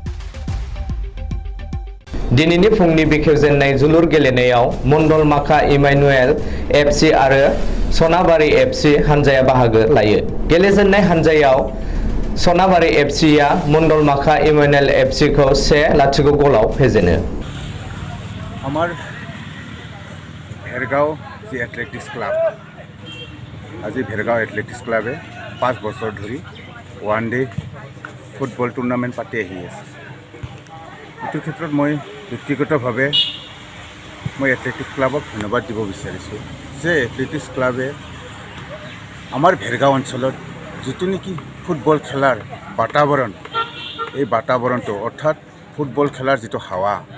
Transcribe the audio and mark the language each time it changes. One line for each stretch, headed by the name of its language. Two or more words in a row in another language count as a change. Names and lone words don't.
Bodo: दिनैनि फुंनि बेखेवजेननाय जोलुर गेलेनायाव मण्डलमाखा इमानुएल एफसि आरो सनाबारि एफसि हानजाया बाहागो लायो। गेलेजेननाय हानजायाव सनाबारि एफसिआ मण्डलमाखा इमानुएल एफसिखौ 1-0 गलाव फेजेनो।
Assamese: আমার ভেরগাঁও যে এথলেটিক্স ক্লাব আজি ভেরগাঁও এথলেটিক্স ক্লাবে 5 বছর ধৰি
English: one day football tournament
Assamese: পাতি আহি আছে। এইটো ক্ষেত্ৰত মই ব্যক্তিগতভাৱে মই এথলেটিক্স ক্লাবক ধন্যবাদ দিব বিচাৰিছোঁ যে এথলেটিক্স ক্লাবে আমাৰ ভেৰগাঁও অঞ্চলত যিটো নেকি ফুটবল খেলাৰ বাতাবৰণ এই বাতাবৰণটো অৰ্থাৎ ফুটবল খেলাৰ যিটো হাৱা